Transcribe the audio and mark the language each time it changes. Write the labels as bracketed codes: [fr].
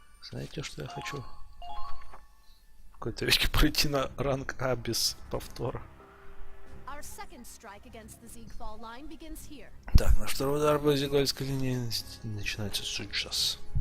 [ru] Знаете, что я хочу? В какой-то веке пройти на ранг А без повтора. [en] Our second strike against the Zigval line begins here. [ru] Так, наш второй удар по зигвальской линии начинается сейчас.